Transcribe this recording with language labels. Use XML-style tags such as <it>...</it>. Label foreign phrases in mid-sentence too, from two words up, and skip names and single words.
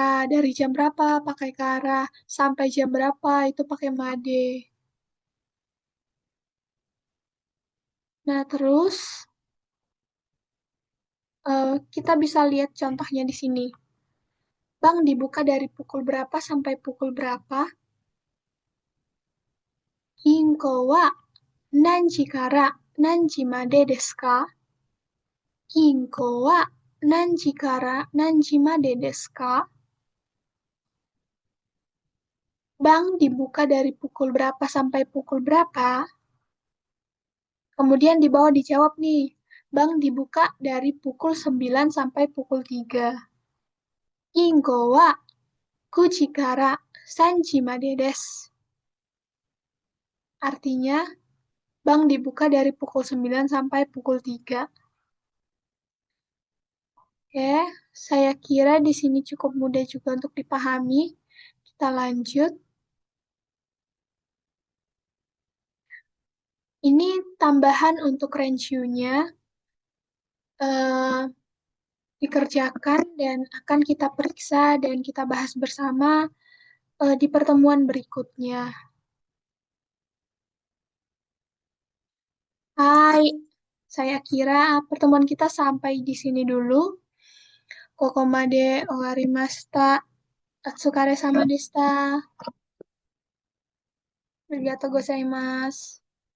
<id>Dari jam berapa pakai kara. Sampai jam berapa itu pakai made. Nah, terus kita bisa lihat contohnya di sini. Bank dibuka dari pukul berapa sampai pukul berapa?</id> <ja>銀行は何時から何時までですか? 銀行は何時から何時までですか?</ja> <id>Bank dibuka dari pukul berapa sampai pukul berapa? Kemudian di bawah dijawab nih, bank dibuka dari pukul 9 sampai pukul 3.</id> <ja>銀行は9から3までです.</ja> <id>Artinya, bank dibuka dari pukul 9 sampai pukul 3. Oke, saya kira di sini cukup mudah juga untuk dipahami. Kita lanjut. Ini tambahan untuk range-nya dikerjakan dan akan kita periksa dan kita bahas bersama di pertemuan berikutnya. Hai, saya kira pertemuan kita sampai di sini dulu.</id> <ja>ここまで終わりました. お疲れ様でした. ありがとうございます.</ja>